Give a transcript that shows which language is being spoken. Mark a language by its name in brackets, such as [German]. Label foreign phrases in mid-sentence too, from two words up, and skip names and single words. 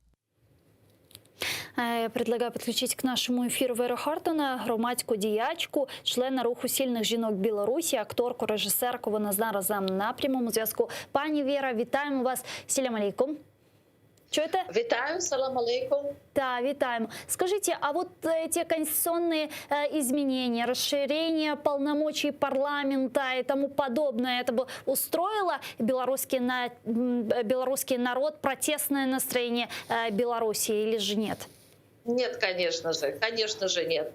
[Russian] Я предлагаю [Ukrainian] підключити к нашому ефіру Веру Хартона, громадську діячку, члена руху сильних жінок Білорусі, акторку, режисерку. Вона зараз з нами на прямому зв'язку. Пані Вера, вітаємо вас. [Arabic] سلام عليكم. [Ukrainian] Чуєте? Вітаю, [Arabic] سلام عليكم. [Ukrainian] Да, вітаємо. [Russian] Скажите, а вот эти конституционные изменения, расширение полномочий парламента и тому подобное, это бы устроило белорусский народ, протестное настроение Белоруссии или же нет? Нет, конечно же нет.